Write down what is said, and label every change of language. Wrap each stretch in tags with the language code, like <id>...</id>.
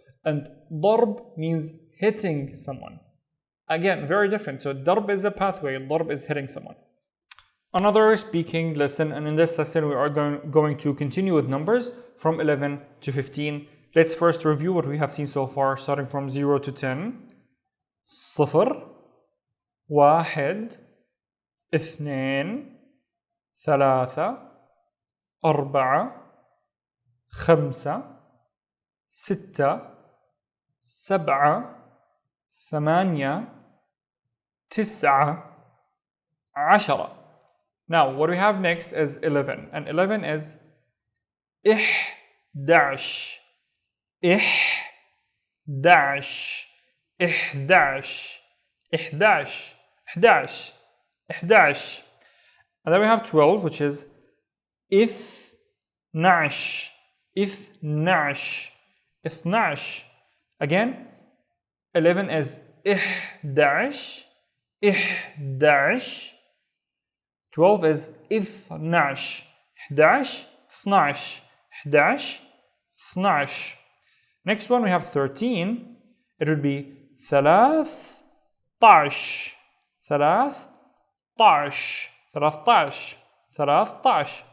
<en>And darb means hitting someone. Again, very different. So darb is a pathway, darb is hitting someone. Another speaking lesson, and in this lesson we are going to continue with numbers from 11 to 15. Let's first review what we have seen so far, starting from 0 to 10.</en> <ar>صفر, واحد, اثنين, ثلاثة, أربعة, خمسة, ستة, سبعة, ثمانية, تسعة, عشرة.</ar> <en>Now, what we have next is 11, and 11 is</en> <ar>إحداش, إحداش, إحداش, إحداش,</ar> <en>إحداش, إحداش. And then we have 12, which is</en> <ar>إثناش, إثناش, إثناش.</ar> <en>Again, 11 is</en> <ar>إحداش, إحداش.</ar> <en>12 is</en> <ar>إثناش, إحداش, إثناش, إحداش, إثناش.</ar> <en>Next one we have 13. It would be</en> <ar>ثلاث طعش, ثلاث طعش, ثلاث طعش, ثلاث طعش.</ar>